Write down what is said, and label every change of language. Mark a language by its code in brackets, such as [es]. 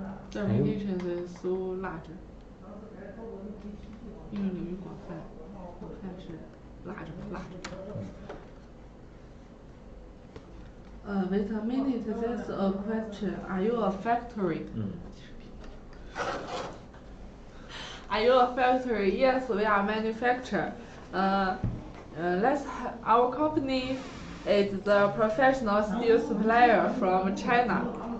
[en] The application is so large. [zh] 应用领域广泛，我看是large. [en] Wait a minute, there's a question. Are you a factory? Are you a factory? Yes, we are manufacturer. Our company is the professional steel supplier from China.